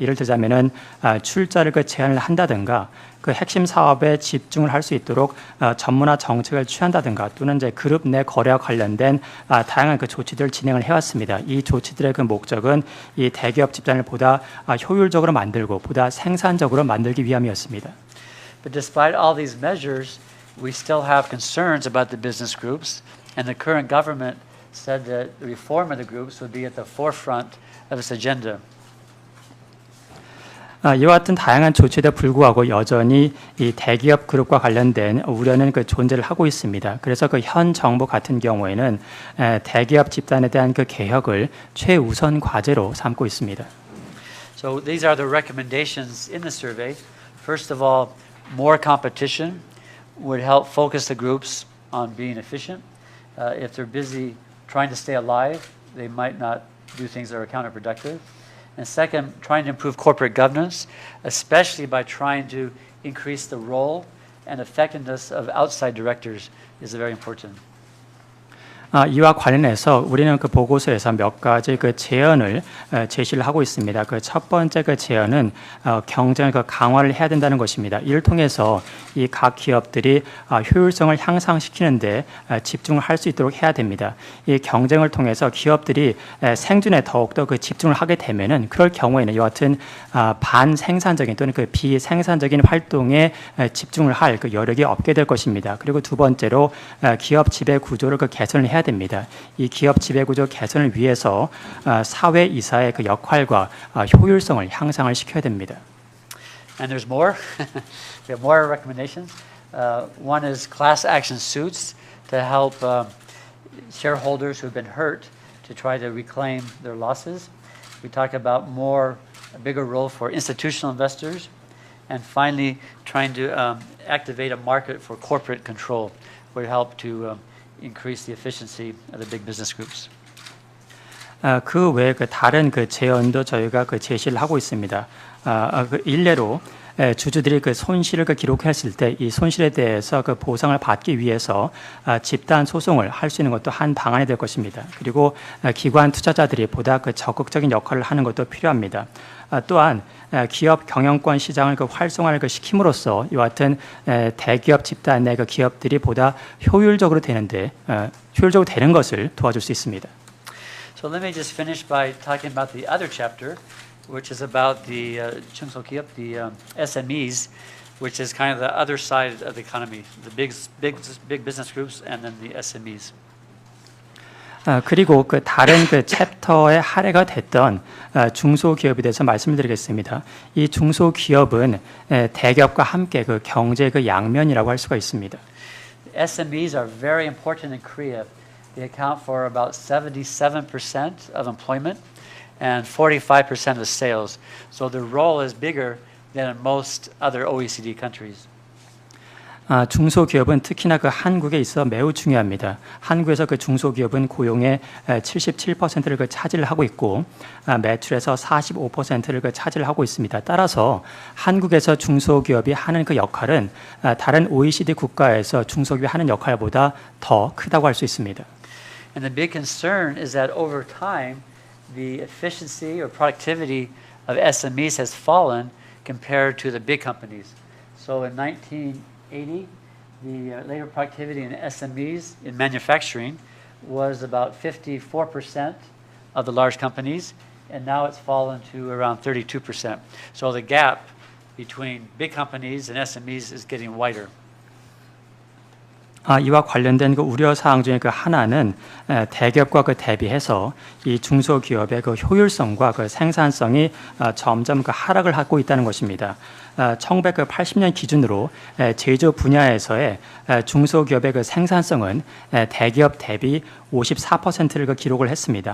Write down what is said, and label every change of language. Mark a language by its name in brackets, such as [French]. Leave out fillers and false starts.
[Korean] 이를 들자면은 출자를 제한을 한다든가 핵심 사업에 집중을 할 수 있도록 전문화 정책을 취한다든가 또는 이제 그룹 내 거래와 관련된 다양한 조치들을 진행을 해왔습니다. 이 조치들의 목적은 이 대기업 집단을 보다 효율적으로 만들고 보다 생산적으로 만들기 위함이었습니다. [English] But despite all these measures, we still have concerns about the business groups, and the current government said that the reform of the groups would be at the forefront of its agenda. [Korean] 이와 같은 다양한 조치에도 불구하고 여전히 이 대기업 그룹과 관련된 우려는 존재를 하고 있습니다. 그래서 현 정부 같은 경우에는 대기업 집단에 대한 개혁을 최우선 과제로 삼고 있습니다. [English] So these are the recommendations in the survey. First of all, more competition would help focus the groups on being efficient. If they're busy trying to stay alive, they might not do things that are counterproductive. And second, trying to improve corporate governance, especially by trying to increase the role and effectiveness of outside directors is very important. [Korean] 이와 관련해서 우리는 그 보고서에서 몇 가지 그 제언을 제시를 하고 있습니다. 그 첫 번째 그 제언은 경쟁을 그 강화를 해야 된다는 것입니다. 이를 통해서 이 각 기업들이 효율성을 향상시키는데 집중을 할 수 있도록 해야 됩니다. 이 경쟁을 통해서 기업들이 생존에 더욱더 그 집중을 하게 되면은 그럴 경우에는 이와 같은 반생산적인 또는 그 비생산적인 활동에 집중을 할 그 여력이 없게 될 것입니다. 그리고 두 번째로 기업 지배 구조를 그 개선을 해야 됩니다. 이 기업 지배 구조 개선을 위해서 사회 이사의 그 역할과 효율성을 향상을 시켜야 됩니다. [English] And there's more. We have more recommendations. One is class action suits to help shareholders who've been hurt to try to reclaim their losses. We talk about a bigger role for institutional investors. And finally, trying to activate a market for corporate control would help to increase the efficiency of the big business groups. [Korean] 그 외에 그 다른 그 제언도 저희가 그 제시를 하고 있습니다. 그 일례로 주주들이 그 손실을 그 기록했을 때 이 손실에 대해서 그 보상을 받기 위해서 집단 소송을 할 수 있는 것도 한 방안이 될 것입니다. 그리고 기관 투자자들이 보다 그 적극적인 역할을 하는 것도 필요합니다. 또한 기업 경영권 시장을 그 활성화를 그 시킴으로써 이와 같은 대기업 집단 내 그 기업들이 보다 효율적으로 되는 것을 도와줄 수 있습니다. [English] So let me just finish by talking about the other chapter, which is about the 중소기업, the SMEs, which is kind of the other side of the economy, the big business groups, and then the SMEs. [Korean] 그리고 그 다른 그 챕터의 할애가 됐던 중소기업에 대해서 말씀을 드리겠습니다. 이 중소기업은 대기업과 함께 그 경제의 그 양면이라고 할 수가 있습니다. [English] SMEs are very important in Korea. They account for about 77% of employment and 45% of sales. So their role is bigger than in most other OECD countries. [Korean] 중소기업은 특히나 그 한국에 있어 매우 중요합니다. 한국에서 그 중소기업은 고용의 77%를 그 차지를 하고 있고 매출에서 45%를 그 차지를 하고 있습니다. 따라서 한국에서 중소기업이 하는 그 역할은 다른 OECD 국가에서 중소기업이 하는 역할보다 더 크다고 할 수 있습니다. [English] And the big concern is that over time, the efficiency or productivity of SMEs has fallen compared to the big companies. So in 1980, the labor productivity in SMEs in manufacturing was about 54% of the large companies, and now it's fallen to around 32%. So the gap between big companies and SMEs is getting wider. [Korean] 이와 관련된 그 우려 사항 중에 그 하나는 대기업과 그 대비해서 이 중소기업의 그 효율성과 그 생산성이 점점 그 하락을 하고 있다는 것입니다. 1980년 기준으로 제조업 분야에서의 중소기업의 그 생산성은 대기업 대비 54%를 그 기록을 했습니다.